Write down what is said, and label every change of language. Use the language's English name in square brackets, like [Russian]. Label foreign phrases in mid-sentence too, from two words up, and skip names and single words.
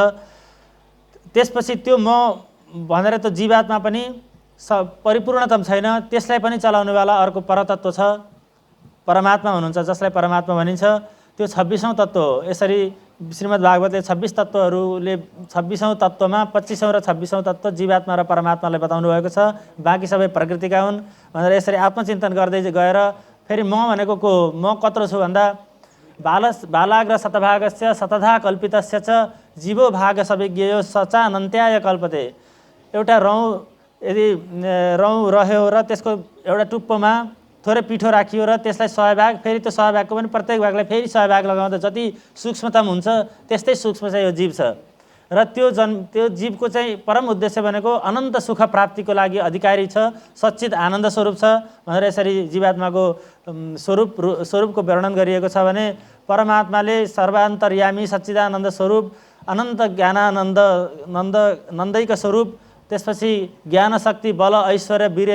[Nepali] त्यसपछि त्यो म भनेर त जीवात्मा पनि परिपूर्णतम छैन, त्यसलाई पनि चलाउनेवाला अर्को परतत्त्व छ, परमात्मा हुनुहुन्छ, जसलाई परमात्मा भनिन्छ। त्यो 26औं तत्त्व हो। यसरी श्रीमद् भागवतले 26 तत्त्वहरूले 26औं तत्त्वमा 25औं र 26औं तत्त्व जीवात्मा र परमात्मालाई बताउनु भएको छ। बाँकी सबै प्रकृतिका हुन् भनेर यसरी आत्मचिन्तन गर्दै गएर फेरि म भनेको को हो, म कत्रो छु भन्दा [Sanskrit] बालाग्र शतभागस्य शतधा कल्पितस्य च जीवो भाग सविज्ञेयो सचानन्त्याय कल्पते। [Nepali] एउटा रौँ यदि रौँ रह्यो र त्यसको एउटा टुप्पोमा थोरै पिठो राखियो र त्यसलाई 100 भाग, फेरि त्यो 100 भागको पनि प्रत्येक भागलाई फेरि 100 भाग लगाउँदा जति सूक्ष्मतम हुन्छ त्यस्तै सूक्ष्म चाहिँ यो जीव छ। र त्यो जीवको चाहिँ परम उद्देश्य भनेको अनन्त सुख प्राप्तिको लागि अधिकारी छ, सच्चित आनन्द स्वरूप छ भनेर यसरी जीवात्माको स्वरूपको वर्णन गरिएको छ भने परमात्माले सर्वान्तर्यामी सच्चिदानन्द स्वरूप, अनन्त ज्ञानानन्द नन्दैक स्वरूप, त्यसपछि ज्ञान शक्ति बल ऐश्वर्य